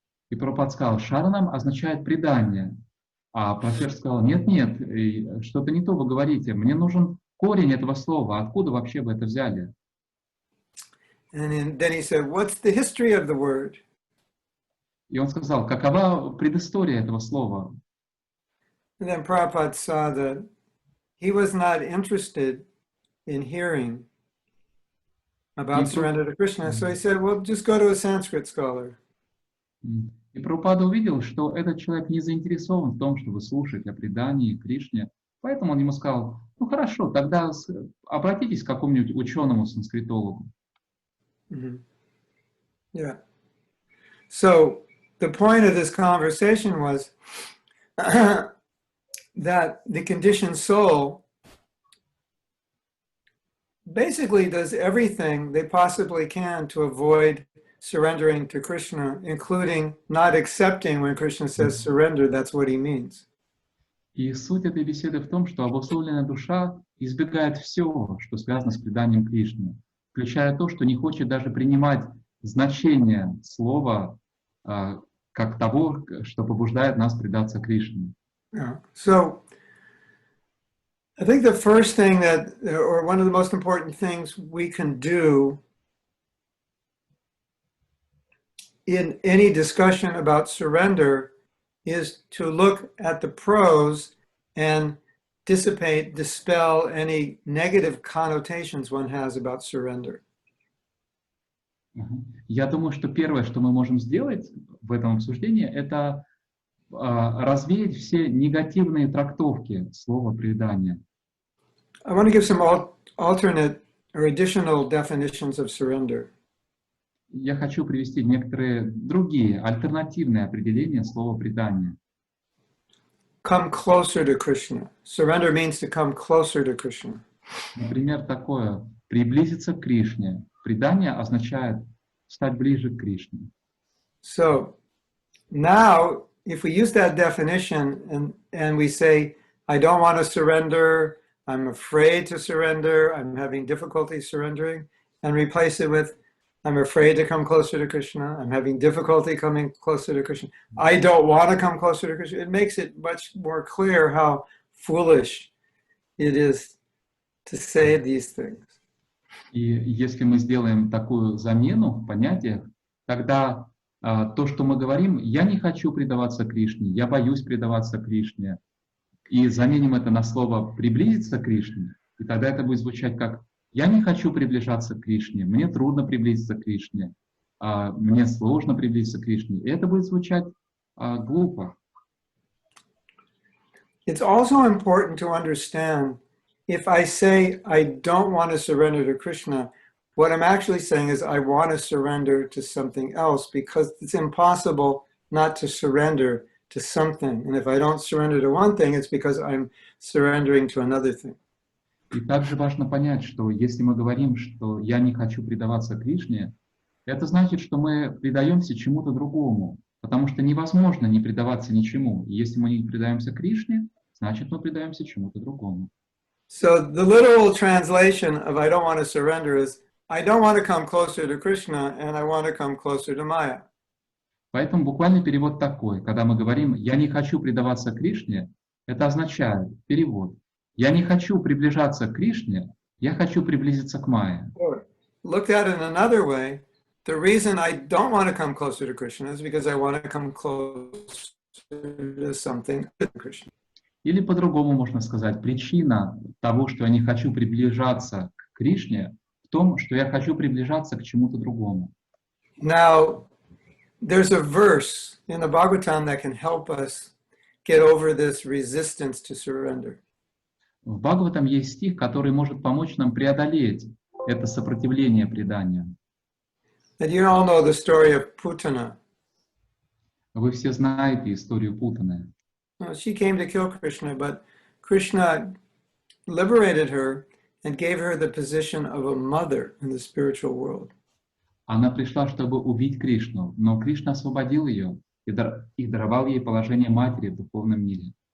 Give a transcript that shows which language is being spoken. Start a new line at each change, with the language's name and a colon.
Russian: И Прабхупада сказал, шаранам означает предание. А профессор сказал, нет, что-то не то вы говорите. Мне нужен корень этого слова. Откуда вообще вы это взяли?
English: And then he said, what's the history of the word?
Russian: И он сказал, какова предыстория этого слова?
English: And then Prabhupada saw that he was not interested in hearing about surrender to Krishna. So he said, well, just go to a Sanskrit scholar.
Russian: И Прабхупада увидел, что этот человек не заинтересован в том, чтобы слушать о предании Кришне. Поэтому он ему сказал, ну хорошо, тогда обратитесь к какому-нибудь ученому-санскритологу.
English: Yeah. So the point of this conversation was that the conditioned soul basically does everything they possibly can to avoid surrendering to Krishna, including not accepting when Krishna says surrender, that's what he means.
Russian: И суть этой беседы в том, что обусловленная душа избегает всего, что связано с преданием Кришне, включая то, что не хочет даже принимать значение слова как того, что побуждает нас предаться Кришне.
English: Yeah. So, I think the first thing that, or one of the most important things we can do in any discussion about surrender is to look at the pros and dissipate, dispel any negative connotations one has about surrender.
Russian: Я думаю, что первое, что мы можем сделать в этом обсуждении, это развеять все негативные трактовки слова «предание».
English: I want to give some alternate or additional definitions of surrender.
Russian: Я хочу привести некоторые другие, альтернативные определения слова «предание».
English: Come closer to Krishna. Surrender means to come closer to Krishna.
Russian: Например, такое «приблизиться к Кришне». Предание означает стать ближе к Кришне.
English: So now, if we use that definition and we say, I don't want to surrender, I'm afraid to surrender, I'm having difficulty surrendering, and replace it with, I'm afraid to come closer to Krishna, I'm having difficulty coming closer to Krishna, I don't want to come closer to Krishna, it makes it much more clear how foolish it is to say these things.
Russian: И если мы сделаем такую замену в понятиях, тогда то, что мы говорим, я не хочу предаваться Кришне, я боюсь предаваться Кришне, и заменим это на слово «приблизиться к Кришне», и тогда это будет звучать как «я не хочу приближаться к Кришне, мне трудно приблизиться к Кришне, мне сложно приблизиться к Кришне», и это будет звучать глупо.
English: It's also important to understand, if I say I don't want to surrender to Krishna, what I'm actually saying is I want to surrender to something else, because it's impossible not to surrender to something. And if I don't surrender to one thing, it's because I'm surrendering to another thing.
Russian: И также важно понять, что если мы говорим, что я не хочу предаваться Кришне, это значит, что мы предаемся чему-то другому, потому что невозможно не предаваться ничему. И если мы не предаемся Кришне, значит, мы предаемся чему-то другому.
English: So the literal translation of I don't want to surrender is I don't want to come closer to Krishna and I want to come closer to Maya.
Russian: Поэтому буквальный перевод такой. Когда мы говорим «я не хочу предаваться Кришне», это означает, перевод, «я не хочу приближаться к Кришне, я хочу приблизиться к Майе».
English: Looked at it another way, the reason I don't want to come closer to Krishna is because I want to come closer to something other than Krishna.
Russian: Или по-другому можно сказать, причина того, что я не хочу приближаться к Кришне, в том, что я хочу приближаться к чему-то другому.
English: Now, there's a verse in the Bhagavatam that can help us get over this resistance to surrender.
Russian: В Бхагаватам есть стих, который может помочь нам преодолеть это сопротивление преданию.
English: And you all know the story of Putana.
Russian: Вы все знаете историю Путаны.
English: She came to kill Krishna, but Krishna liberated her and gave her the position of a mother in the spiritual world.
Russian: Она пришла, чтобы убить Кришну, но Кришна освободил ее и даровал ей положение матери в духовном мире.